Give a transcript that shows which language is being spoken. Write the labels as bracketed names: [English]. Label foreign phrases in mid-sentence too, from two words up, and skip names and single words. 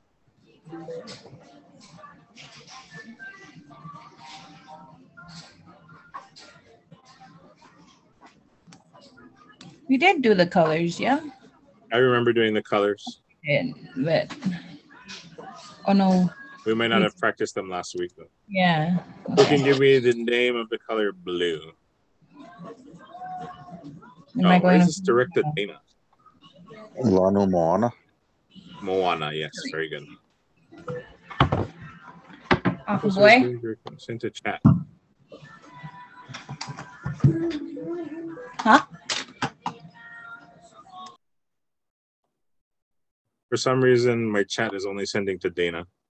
[English] We did do the colors, yeah? I remember doing the colors. But oh no. We might not have practiced them last week though. Yeah. Who can give me the name of the color blue? Where is this directed, Dana? [Samoan] Lanu Moana. Moana, [English] yes, very good. Awful boy. Sent to chat. Huh? For some reason, my chat is only sending to Dana.